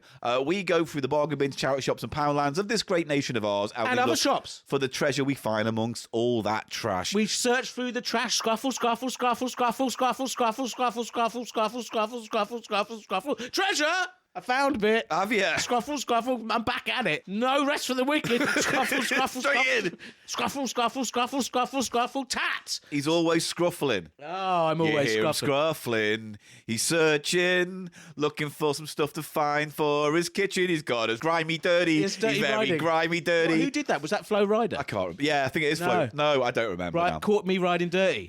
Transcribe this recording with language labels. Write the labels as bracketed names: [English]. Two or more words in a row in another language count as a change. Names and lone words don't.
[English] We go through the bargain bins, charity shops, and poundlands of this great nation of ours, And we other look shops. for the treasure we find amongst all that trash. We search through the trash, scruffle, scruffle, scruffle, scruffle, scruffle, scruffle, scruffle, scruffle, scruffle, scruffle, scruffle, scruffle, scruffle. Treasure! I found a bit. Have you? Scruffle, scruffle, I'm back at it. No rest for the wicked. Scruffle, scruffle, Straight scruffle. in. Scruffle, scruffle, scruffle, scruffle, scruffle, tat. He's always scruffling. Oh, I'm You always hear him scruffling. scruffling. He's searching, looking for some stuff to find for his kitchen. He's got his grimy, dirty. It's dirty He's very riding. grimy, dirty. Well, who did that? Was that Flo Rida? I can't remember. Yeah, I think it is No. Flo. No, I don't remember now. Caught me riding dirty.